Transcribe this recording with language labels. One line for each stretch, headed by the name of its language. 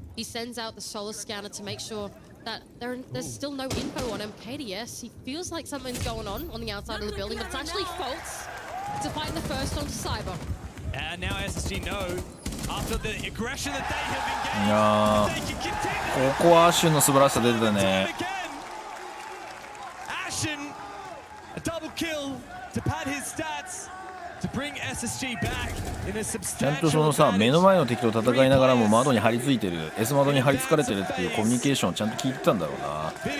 English: He sends out the solar scanner to make sure that there's still no info on him. KDS, he feels like something's going on the outside of the building, but it's actually Fultz to find the first onto Cyber. And now SSG know after the aggression that they have engaged, they can continue.
Japanese: ここはアッシュの素晴らしさ出てたね。
English: Ashen, a double kill to pad his stats.
Japanese: ちゃんとそのさ、目の前の敵と戦いながらも窓に張り付いてる、S 窓に張り付かれてるっていうコミュニケーションをちゃんと聞いてたんだろうな。